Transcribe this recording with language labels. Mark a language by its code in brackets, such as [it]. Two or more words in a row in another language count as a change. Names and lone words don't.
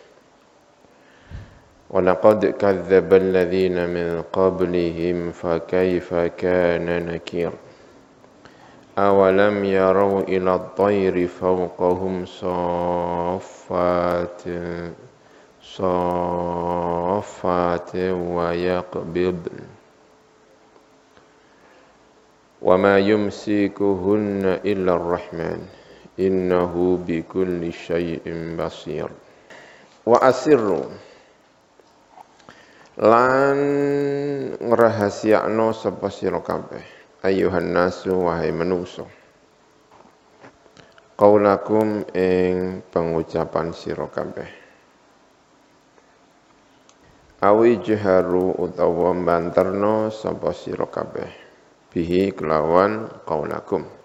[ar] ولقد كذب الذين من قبلهم فكيف كان نكير أولم يروا إلى الطير فوقهم صافات ويقبضن وما يمسكهن إلا الرحمن إنه بكل شيء بصير. وأسروا [jv] lan ngrahasiakno sapa sira kabeh [ar] أيها الناس [jv] wahai manungsa qaulakum ing pengucapan sira kabeh [ar] أو اجهروا [jv] utawa banterno sapa sira kabeh bihi kelawan qaulakum